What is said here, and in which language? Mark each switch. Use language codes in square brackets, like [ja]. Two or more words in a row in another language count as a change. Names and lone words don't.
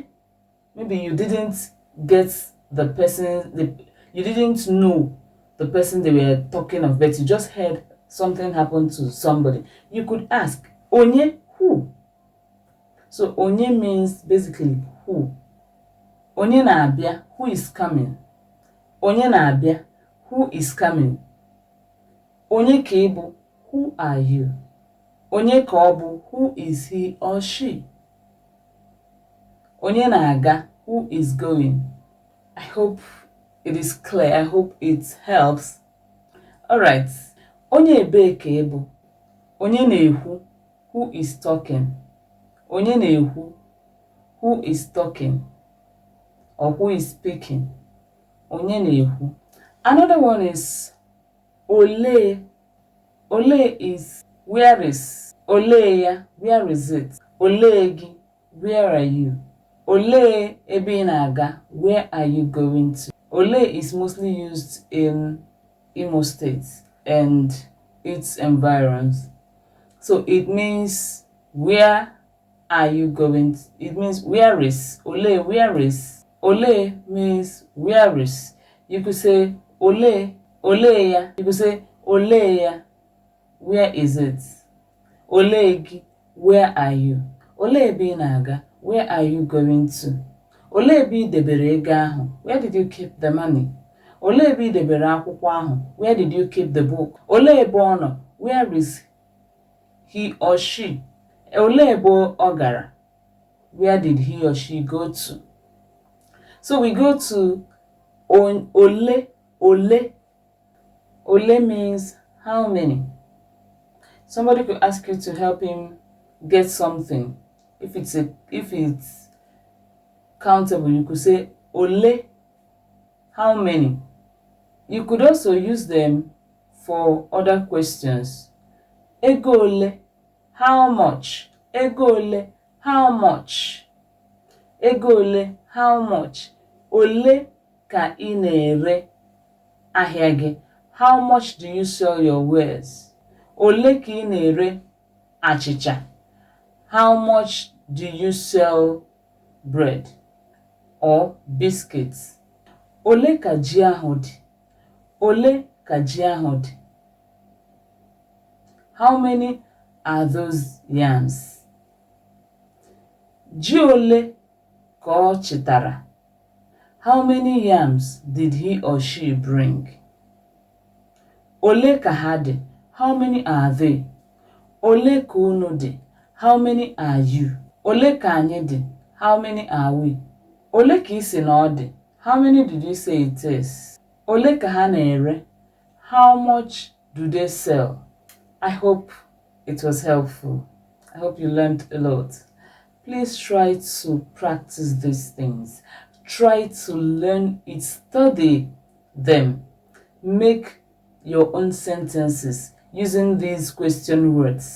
[en] Maybe you didn't get the person, you didn't know the person they were talking of, but you just heard something happened to somebody. You could ask Onye who. So Onye means basically who. [ig] Onye na-abịa, [en] who is coming. [ig] Onye na-abịa, [en] who is coming. [ig] Onye ka ị bụ, [en] who are you? [ig] Onye ka ọ bụ, [en] who is he or she? [ig] Onye na-aga, [en] who is going. I hope it is clear. I hope it helps. Alright. [ig] Onye ebe ka ị bụ. Onye na-ekwu, [en] who is talking. [ig] Onye na-ekwu, [en] who is talking or who is speaking. [ig] Onye na-ekwu. [en] Another one is ole. Ole is where is. [ig] Ole ya, [en] where is it? [ig] Ole gi, [en] where are you? [ig] Ole ebe ị na-aga, [en] where are you going to? Ole is mostly used in Imo State and its environs. So it means where are you going to? It means where is. Ole, where is. Ole means where is. You could say [ig] ole, ole ya. [en] You could say [ig] ole ya, [en] where is it? [ig] Ole gi, [en] where are you? [ig] Ole ebe ị na-aga, [en] where are you going to? [ig] Ole ebe ị debere ego ahụ, [en] where did you keep the money? [ig] Ole ebe ị debere akwụkwọ ahụ, [en] where did you keep the book? [ig] Ole ebe ọ nọ, [en] where is he or she? [ig] Ole ebe ọ gara, [en] where did he or she go to? So we go to ole. Ole. Ole means how many? Somebody could ask you to help him get something. If it's countable, you could say ole, how many? You could also use them for other questions. [ig] Ego ole, [en] how much? [ig] Ego ole, [en] how much? [ig] Ego ole, [en] how much? [ig] Ole ka ị na-ere ahịa gị. [en] How much do you sell your wares? [ig] Ole ka ị na-ere achịcha. [en] How much do you sell bread or biscuits? [ig] Ole ka ji ahụ dị. Ole ka ji ahụ dị. [en] How many are those yams? [ig] Ji ole ka ọ chịtara. [en] How many yams did he or she bring? [ig] Ole ka ha dị. [en] How many are they? [ig] Ole ka unu dị. [en] How many are you? [ig] Ole ka anyị dị. [en] How many are we? [ig] Ole ka ị sị na ọ dị. [en] How many did you say it is? [ig] Ole ka ha na-ere. [en] How much do they sell? I hope it was helpful. I hope you learned a lot. Please try to practice these things. Try to learn it, study them. Make your own sentences using these question words.